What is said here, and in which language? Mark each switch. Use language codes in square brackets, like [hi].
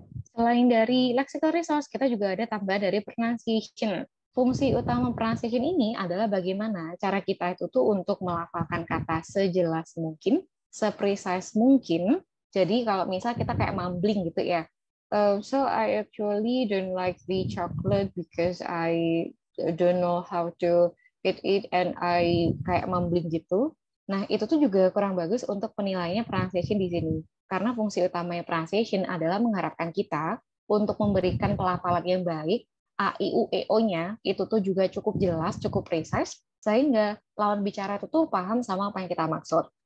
[id] Selain dari lexical resource, kita juga ada tambah dari pronunciation. Fungsi utama pronunciation ini adalah bagaimana cara kita itu tuh untuk melafalkan kata sejelas mungkin, seprecise mungkin. Jadi kalau misal kita kayak mumbling gitu ya. [en] So I actually don't like the chocolate because I don't know how to eat it and I [id] kayak mumbling gitu. Nah, itu tuh juga kurang bagus untuk penilaiannya pronunciation di sini. Karena fungsi utamanya pronunciation adalah mengharapkan kita untuk memberikan pelafalan yang baik, A, I, U, E, O-nya itu tuh juga cukup jelas, cukup precise, sehingga lawan bicara itu tuh paham sama apa yang kita maksud.